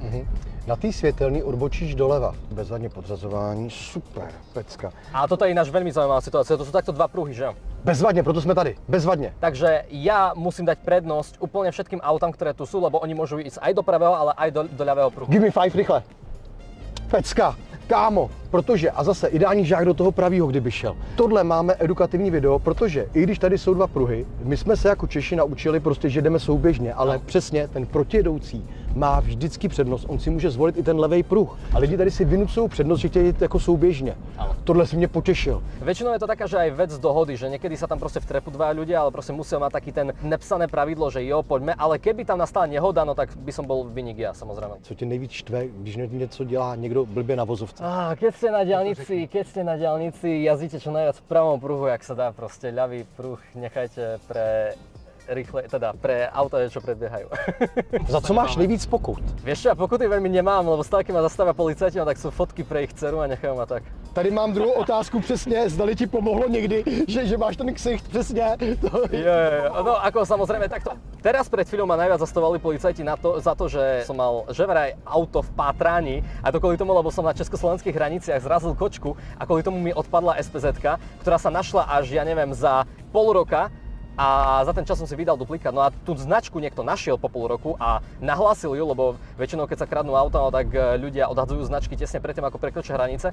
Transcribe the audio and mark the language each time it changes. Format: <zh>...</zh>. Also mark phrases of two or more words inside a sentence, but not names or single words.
<cs>Na té světelný odbočíš doleva, bezvadně podřazování, super, pecka.</cs> <sk>A toto je ináč veľmi zaujímavá situácia, to sú takto dva pruhy,</sk> <cs>že jo? Bezvadně, proto jsme tady, bezvadně.</cs> <sk>Takže ja musím dať prednosť úplne všetkým autám, ktoré tu sú, lebo oni môžu ísť aj do pravého, ale aj do ľavého pruhu.</sk> <en>Give me 5 rychle.</en> <cs>Pecka, kámo, protože, a zase ideální žák do toho pravýho, kdyby šel. Tohle máme edukativní video, protože i když tady jsou dva pruhy, my jsme se jako Češi naučili prostě, že jdeme souběžně, ale přesně ten protijedoucí má vždycky přednost, on si může zvolit i ten levý pruh. A lidi tady si vynucují přednost, že chtějí jít jako souběžně.</cs> <sk>Áno.</sk> <cs>Tohle si mě potěšil.</cs> <sk>Väčšinou je to taká, že aj vec dohody, že niekedy sa tam proste vtrepu dva ľudia, ale proste musia mať taký ten nepsané pravidlo,</sk> <cs>že jo,</cs> <sk>poďme, ale keby tam nastala nehoda, no tak by som bol viník ja, samozrejme.</sk> <cs>Co tě nejvíc štve, když něco dělá někdo blbě na vozovce?</cs> <sk>Keď ste na diaľnici, jazdíte čo najviac v pravom pruhu, jak sa dá, proste ľavý pruh nechajte pre auta, čo predbiehajú.</sk> <cs>Za co máš nejvíc pokut?</cs> <sk>Vieš čo, ja pokuty veľmi nemám, lebo stále keď ma zastavia policajti, no tak sú fotky pre ich dceru a nechajú ma tak.</sk> <cs>Tady mám druhou otázku přesně, zdali ti pomohlo někdy, že máš ten ksicht přesně.</cs> <sk>No ako samozrejme takto. Teraz pred chvíľou ma najviac zastavovali policajti za to, že som mal vraj auto v pátraní a to kvôli tomu, lebo som na československých hraniciach zrazil kočku a kvôli tomu mi odpadla SPZ-ka, ktorá sa našla až, ja neviem, za pol roka. A za ten čas som si vydal duplikát. No a tú značku niekto našiel po pol roku a nahlásil ju, lebo väčšinou keď sa kradnú auta, no tak ľudia odhadzujú značky tesne predtým, ako prekročia hranice.</sk>